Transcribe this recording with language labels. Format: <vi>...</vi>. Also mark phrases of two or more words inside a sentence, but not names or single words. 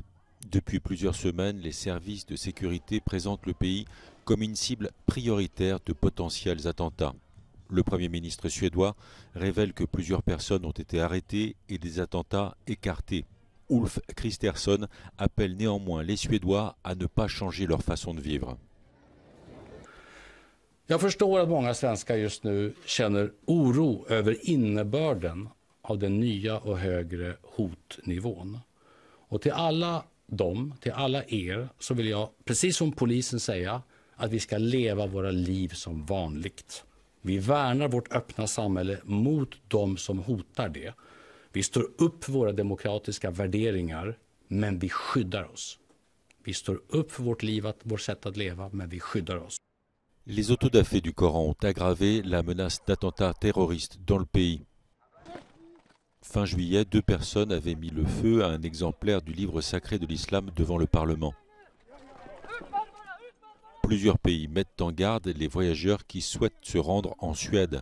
<fr>Depuis plusieurs semaines, les services de sécurité présentent le pays comme une cible prioritaire de potentiels attentats. Le Premier ministre suédois révèle que plusieurs personnes ont été arrêtées et des attentats écartés. Ulf Kristersson appelle néanmoins les Suédois à ne pas changer leur façon de vivre.</fr> <sv>Jag förstår att många svenskar just nu känner oro över innebörden av den nya och högre hotnivån. Och till alla dem, till alla er, så vill jag precis som polisen säga att vi ska leva våra liv som vanligt. Vi värnar vårt öppna samhälle mot dem som hotar det. Vi står upp för våra demokratiska värderingar, men vi skyddar oss. Vi står upp för vårt liv, vårt sätt att leva, men vi skyddar oss.</sv> <fr>Les autodafés du Coran ont aggravé la menace d'attentats terroristes dans le pays. Fin juillet, 2 personnes avaient mis le feu à un exemplaire du livre sacré de l'islam devant le Parlement. Plusieurs pays mettent en garde les voyageurs qui souhaitent se rendre en Suède.</fr>